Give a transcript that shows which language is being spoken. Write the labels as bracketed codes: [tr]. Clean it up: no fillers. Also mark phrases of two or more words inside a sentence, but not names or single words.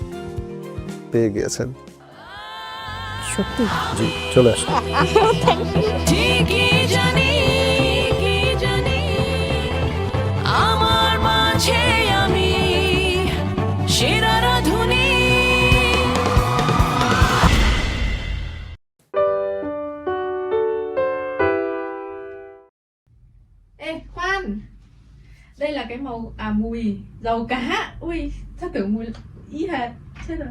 [bn] পেয়ে গিয়েছেন সত্যি? জি, চলে আসুন। ঠিকই জানি, কি জানি আমার মাঝে আমি সেরা রাঁধুনি। [vi] Ê khoan, đây là cái màu mùi dầu cá. Ui, sao tưởng mùi y hệt. Chết rồi.